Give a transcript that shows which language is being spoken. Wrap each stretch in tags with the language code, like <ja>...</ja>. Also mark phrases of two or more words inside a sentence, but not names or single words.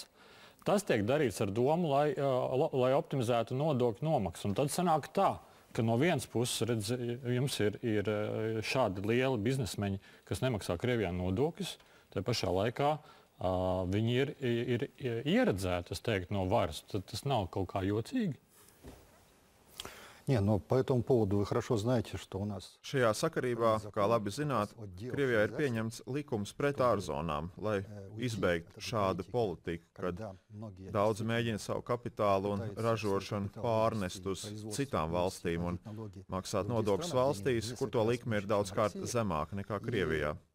<lv>Tas tiek darīts ar domu, lai optimizētu nodokļu nomaksu. Un tad sanāk tā, ka no vienas puses, redz, jums ir šādi lieli biznesmeņi, kas nemaksā Krievijā nodokļus, tā pašā laikā viņi ir ieredzēti, es teiktu, no varas. Tad tas nav kaut kā jocīgi?</lv> <ru>Не, но по этому поводу вы хорошо знаете, что у нас...</ru> <lv>Šajā sakarībā, kā labi zināt, Krievijā ir pieņemts likums pret ārzonām, lai izbeigtu šādu politiku, kad daudzi mēģina savu kapitālu un ražošanu pārnest uz citām valstīm un maksāt nodokļus valstīs, kur to likme ir daudzkārt zemāka nekā Krievijā.</lv>